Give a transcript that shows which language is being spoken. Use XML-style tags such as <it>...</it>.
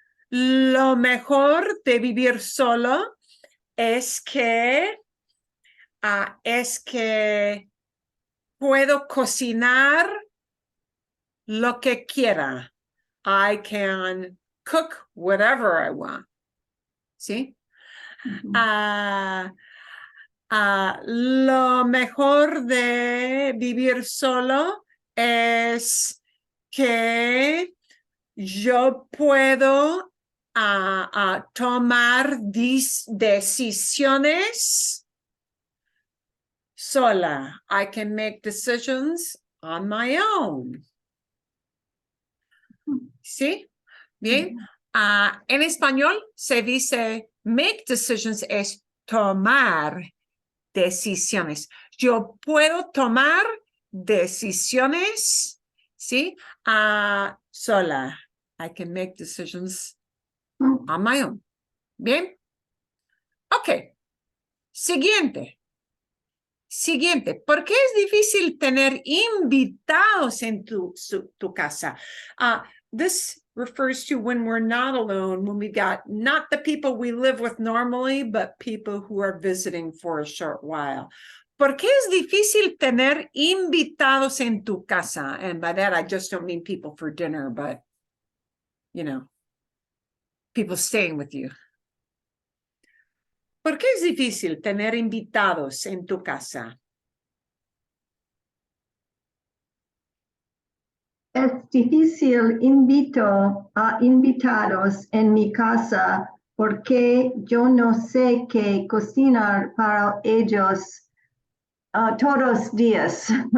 <es>lo mejor de vivir solo es que puedo cocinar lo que quiera.</es> <en>I can cook whatever I want.</en> <es>¿Sí? Lo mejor de vivir solo es que yo puedo tomar decisiones sola.</es> <en>I can make decisions on my own.</en> <es>¿Sí? Bien. En español se dice</es> <en>make decisions</en> <es>es tomar decisiones. Yo puedo tomar decisiones, ¿sí? Sola.</es> <en>I can make decisions on my own.</en> <es>Bien. Ok. Siguiente. ¿Por qué es difícil tener invitados en tu casa?</es> <en>This refers to when we're not alone, when we got not the people we live with normally, but people who are visiting for a short while.</en> <es>¿Por qué es difícil tener invitados en tu casa?</es> <en>And by that, I just don't mean people for dinner, but, you know, people staying with you.</en> <es>¿Por qué es difícil tener invitados en tu casa? Es difícil invito a invitados en mi casa porque yo no sé qué cocinar para ellos todos los días.</es>